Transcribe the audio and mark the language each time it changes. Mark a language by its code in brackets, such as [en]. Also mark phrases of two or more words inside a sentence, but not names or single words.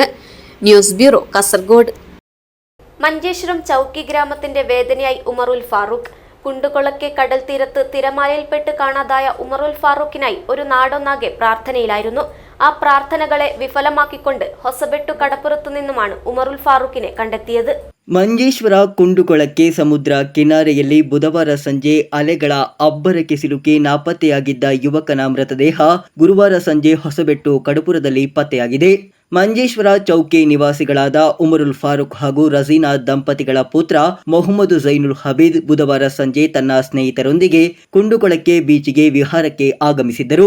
[ml] ന്യൂസ് ബ്യൂറോ, കാസർഗോഡ്. മഞ്ചേശ്വരം ചൌക്കി ഗ്രാമത്തിന്റെ വേദനയായി ഉമറുൽ ഫാറൂഖ്. കുണ്ടുകൊളക്കെ കടൽ തീരത്ത് തിരമാലയിൽപ്പെട്ട് കാണാതായ ഉമറുൽ ഫാറൂഖിനായി ഒരു നാടൊന്നാകെ പ്രാർത്ഥനയിലായിരുന്നു. ആ പ്രാർത്ഥനകളെ വിഫലമാക്കിക്കൊണ്ട് ഹൊസബെട്ടു കടപ്പുറത്തു നിന്നുമാണ് ഉമറുൽ ഫാറൂഖിനെ ಕണ്ടെത്തിയത്. [kn] ಮಂಜೇಶ್ವರ ಕುಂಡುಕೊಳಕ್ಕೆ ಸಮುದ್ರ ಕಿನಾರೆಯಲ್ಲಿ ಬುಧವಾರ ಸಂಜೆ ಅಲೆಗಳ ಅಬ್ಬರಕ್ಕೆ ಸಿಲುಕಿ ನಾಪತ್ತೆಯಾಗಿದ್ದ ಯುವಕನ ಮೃತದೇಹ ಗುರುವಾರ ಸಂಜೆ ಹೊಸಬೆಟ್ಟು ಕಡಪುರದಲ್ಲಿ ಪತ್ತೆಯಾಗಿದೆ. ಮಂಜೇಶ್ವರ ಚೌಕಿ ನಿವಾಸಿಗಳಾದ ಉಮರುಲ್ ಫಾರೂಕ್ ಹಾಗೂ ರಜೀನಾ ದಂಪತಿಗಳ ಪುತ್ರ ಮೊಹಮ್ಮದ್ ಝೈನುಲ್ ಹಬೀದ್ ಬುಧವಾರ ಸಂಜೆ ತನ್ನ ಸ್ನೇಹಿತರೊಂದಿಗೆ ಕುಂಡುಕೊಳಕ್ಕೆ ಬೀಚ್ಗೆ ವಿಹಾರಕ್ಕೆ ಆಗಮಿಸಿದ್ದರು.